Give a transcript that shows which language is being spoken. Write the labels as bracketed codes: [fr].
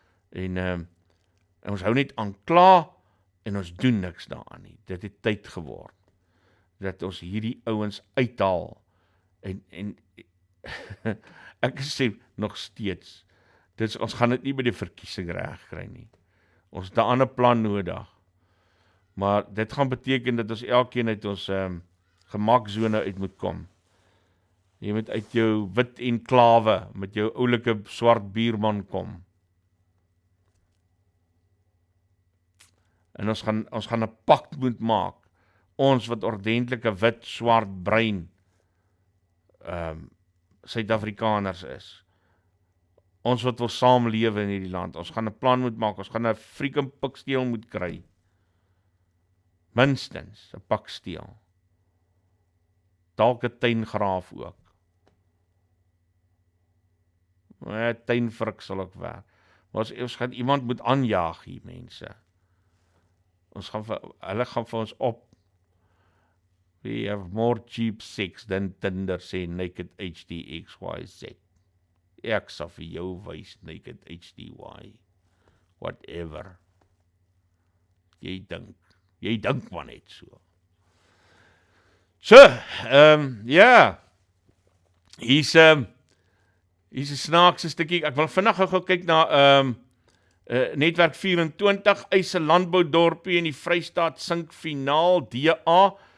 [af] En ons hou net aan kla en ons doen niks daaraan nie. Dit het tyd geword dat ons hierdie ouens uithaal. En ek sê nog steeds, ons gaan dit nie by die verkiesing reg kry nie. Ons het 'n ander plan nodig. Maar dit gaan beteken dat ons elkeen uit ons gemaakzone uit moet kom. Jy moet uit jou wit enklawe met jou oulike swart buurman kom. En ons gaan 'n pakt moet maak. Ons wat ordentlike wit, swart, bruin Suid-Afrikaners is. Ons wat wil saamlewe in hierdie land. Ons gaan 'n plan moet maak. Ons gaan 'n freaking piksteel moet kry. Minstens 'n piksteel. Dalk 'n tuingraaf ook. Tuinvrik sal ook werk. Maar ons gaan iemand moet aanjaag hier, mense. Hulle gaan vir ons op. [en] We have more cheap sex than Tinder, [af] sê [en] Naked HD XYZ. [af] Ek sal vir jou wys Naked HDY. Whatever. Jy dink maar net so. So, ja. Hier's 'n snaakse stukkie. Ek wil vinnig gou kyk na Netwerk 24, eis 'n landboudorpie in die Vrystaat sink finaal DA.